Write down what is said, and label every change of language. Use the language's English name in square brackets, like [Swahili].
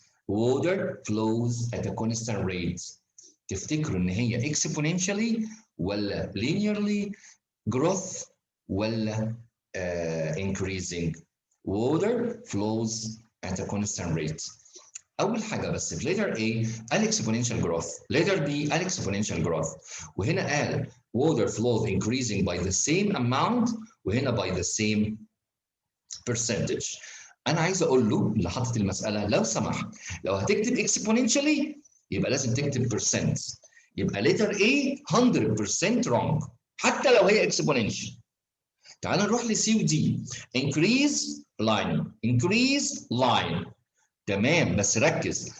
[English] Water flows at a constant rate. [Arabic] تفتكروا ان هي [English] exponentially [Arabic] ولا [English] linearly growth ولا increasing؟ Water flows at a constant rate. [Arabic] أول حاجة بس في [English] letter A [Arabic] قال [English] exponential growth، letter B قال exponential growth، [Arabic] وهنا قال [English] water flows increasing by the same amount وهنا by the same percentage. [Arabic] أنا عايز أقول له اللي حاطط المسألة لو سمحت لو هتكتب [English] exponentially [Arabic] يبقى لازم تكتب [English] percent، [Arabic] يبقى [English] letter A 100% wrong [Arabic] حتى لو هي [English] exponential. [Arabic] تعال نروح لسي ودي. [English] increase line increase line [Arabic] تمام بس ركز